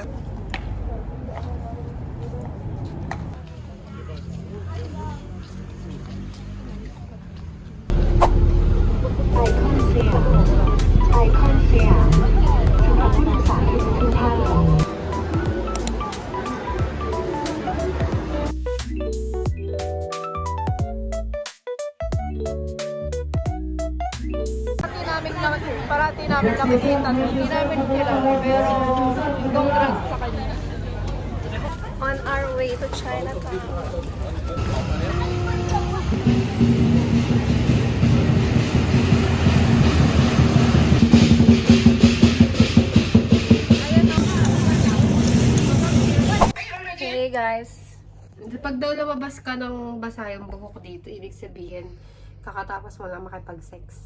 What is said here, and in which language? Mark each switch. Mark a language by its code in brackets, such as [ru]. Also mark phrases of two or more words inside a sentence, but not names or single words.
[th] Icon สยาม Icon สยามสำหรับผู้โดยสารทุกท่าน [tl] Parati namin nakikita. Hindi namin kilala. Pero, congrats sa kanya. [en] On our way to Chinatown. Hey guys! [tl] Pag daw lumabas ka ng basa yung buhok dito, ibig sabihin, kakatapos mo lang makipag-sex.